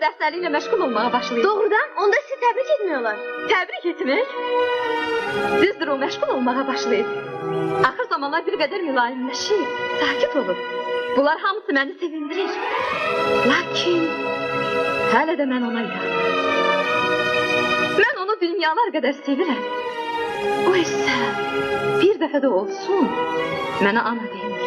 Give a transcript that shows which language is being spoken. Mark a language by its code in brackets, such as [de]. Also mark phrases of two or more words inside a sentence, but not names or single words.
[tr] işleriyle meşgul olmaya başlayır. Doğrudan onda sizi tebrik etmiyorlar. Tebrik etmek. Düzdür, o meşgul olmaya başlayır. [az] Axır zamanlar bir qədər mülayimləşir, sakit olur. Bunlar hamısı məni sevindirir. Lakin hələ də mən ona inanıram. Mən onu dünyalar qədər sevirəm. O isə bir dəfə də olsun mənə ana deyir.